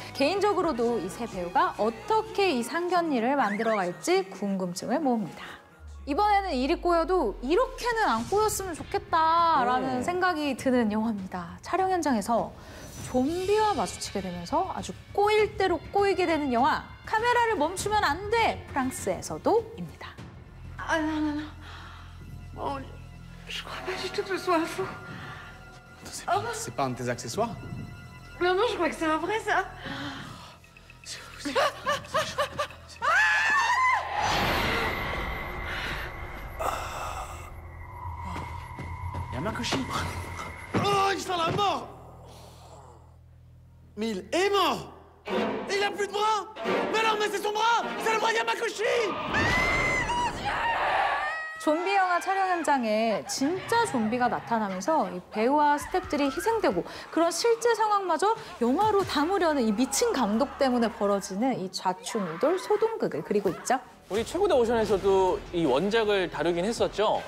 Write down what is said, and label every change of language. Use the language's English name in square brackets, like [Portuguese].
[Korean] 개인적으로도 이 세 배우가 어떻게 이 상견례를 만들어갈지 궁금증을 모읍니다. 이번에는 일이 꼬여도 이렇게는 안 꼬였으면 좋겠다라는 생각이 드는 영화입니다. 촬영 현장에서 좀비와 마주치게 되면서 아주 꼬일 대로 꼬이게 되는 영화 카메라를 멈추면 안 돼! 프랑스에서도입니다. [French] Ah non, non, non. Oh, je crois pas du tout que ce soit un faux. C'est pas un de tes accessoires? Non, non, je crois que c'est un vrai, ça. Yamakoshi. Oh, il sent la mort! Mais il est mort! Et il a plus de bras! Mais non, mais c'est son bras! C'est le bras de Yamakoshi! [Korean] 좀비 영화 촬영 현장에 진짜 좀비가 나타나면서 이 배우와 스태프들이 희생되고 그런 실제 상황마저 영화로 담으려는 이 미친 감독 때문에 벌어지는 이 좌충우돌 소동극을 그리고 있죠. 우리 최고대 오션에서도 이 원작을 다루긴 했었죠.